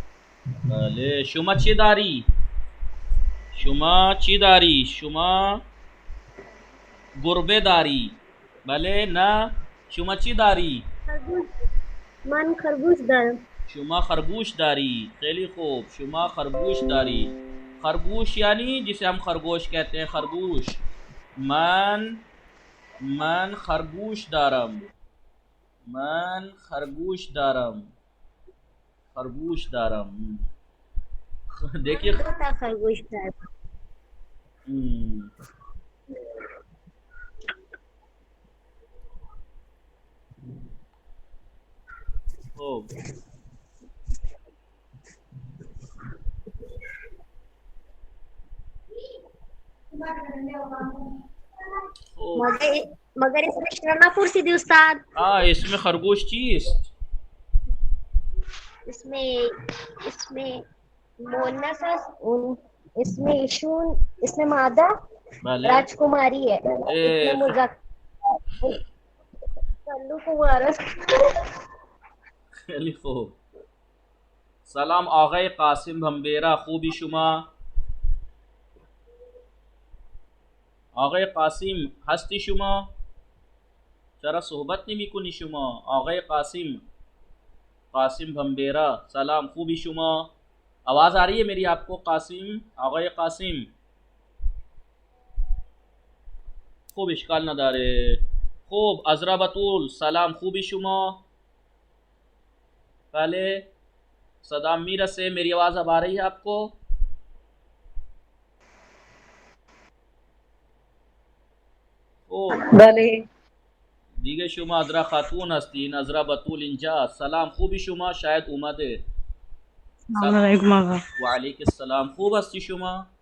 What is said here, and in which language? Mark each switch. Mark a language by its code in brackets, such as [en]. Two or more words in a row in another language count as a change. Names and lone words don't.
[fa] بله شما چی داری؟ شما گربه داری؟ بله نه شما چی داری؟ من خرگوش دارم. شما خرگوش داری. خیلی خوب شما خرگوش داری. خرگوش یعنی [hi] जिसे हम खरगोश कहते हैं खरगोश. [fa] من خرگوش دارم. [hi] देखिए [fa] خرگوش دارم. خوب [hi] मगर इसमें शर्मा [fa] پرسیدی استاد. [hi] इसमें [fa] خرگوش چیست. [hi] इसमें मोनस इसमें इशून इसमें मादा राजकुमारी है. इसमें कल्लू कुमार. [fa] خیلی خوب. سلام آقای قاسم भंबेरा, خوبی شما؟ آقای قاسم هستی شما؟ چرا صحبت نمی کنی شما؟ آقای قاسم भंबेरा سلام, خوبی شما؟ [hi] आवाज आ रही है मेरी आपको قاسم؟ [fa] آقای قاسم خوب اشکال نداره. خوب عذرا بطول سلام, خوبی شما؟ بله صدا میرسه, [hi] मेरी आवाज अब आ रही है आपको? [fa] بله دیگه شما عذرا خاتون هستین, عذرا بطول اینجا. سلام, خوبی شما؟ شاید اومده. سلام علیکم آقا. و علیکم السلام, خوب هستی شما؟